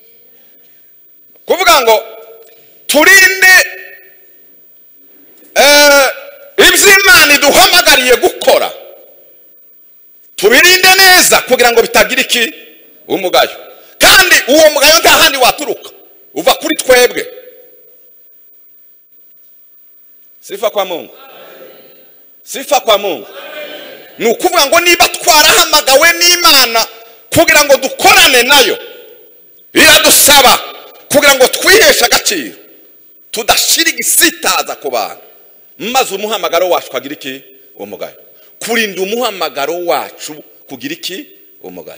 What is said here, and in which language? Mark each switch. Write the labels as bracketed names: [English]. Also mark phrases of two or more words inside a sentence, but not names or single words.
[Kinyarwanda] Kuvuga ngo turinde Imana iduhamagariye gukora tubirinde neza kugira ngo bitagira iki umugayo, kandi uwo mugayo nta handi waturuka, uva kuri twebwe. [Swahili] Sifa kwa Mungu, sifa kwa Mungu. [Kinyarwanda] Ni ukuvuga ngo niba twarahamagawe n'Imana kugira ngo dukorane nayo, iradusaba kugira ngo twiheshe agaciro, tudashira igisitaza ku bantu, maze umuhamagaro wacu kagira iki umugayo. Kurinda umuhamagaro wacu kugira iki umugayo.